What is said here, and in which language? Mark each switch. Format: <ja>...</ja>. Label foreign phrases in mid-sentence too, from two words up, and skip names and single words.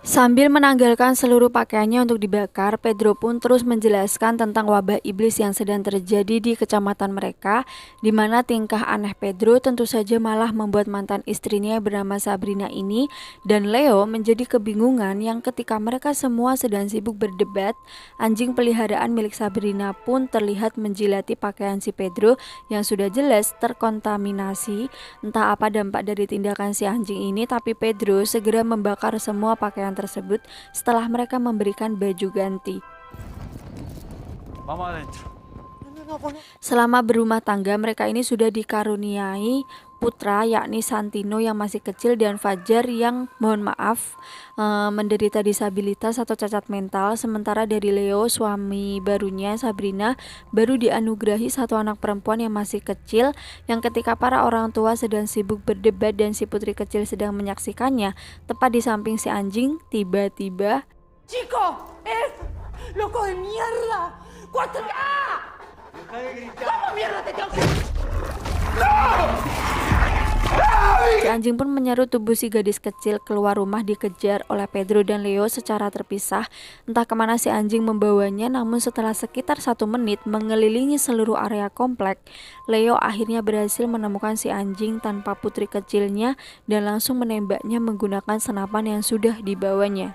<id>Sambil menanggalkan seluruh pakaiannya untuk dibakar, Pedro pun terus menjelaskan tentang wabah iblis yang sedang terjadi di kecamatan mereka, di mana tingkah aneh Pedro tentu saja malah membuat mantan istrinya yang bernama Sabrina ini dan Leo menjadi kebingungan yang ketika mereka semua sedang sibuk berdebat, anjing peliharaan milik Sabrina pun terlihat menjilati pakaian si Pedro yang sudah jelas terkontaminasi. Entah apa dampak dari tindakan si anjing ini, tapi Pedro segera membakar semua pakaian tersebut setelah mereka memberikan baju ganti.</id> <es>Vamos adentro.</es> <id>Selama berumah tangga, mereka ini sudah dikaruniai putra yakni Santino yang masih kecil dan Fajar yang mohon maaf menderita disabilitas atau cacat mental. Sementara dari Leo, suami barunya Sabrina, baru dianugerahi satu anak perempuan yang masih kecil, yang ketika para orang tua sedang sibuk berdebat dan si putri kecil sedang menyaksikannya, tepat di samping si anjing, tiba-tiba</id> <es>¡Chico! ¡Es loco de mierda! ¡4! ¡Ah! ¿Cómo mierda te tengo que...?</es> <id>si anjing pun menyerut tubuh si gadis kecil keluar rumah dikejar oleh Pedro dan Leo secara terpisah. Entah kemana si anjing membawanya, namun setelah sekitar 1 menit mengelilingi seluruh area komplek, Leo akhirnya berhasil menemukan si anjing tanpa putri kecilnya dan langsung menembaknya menggunakan senapan yang sudah dibawanya.</id>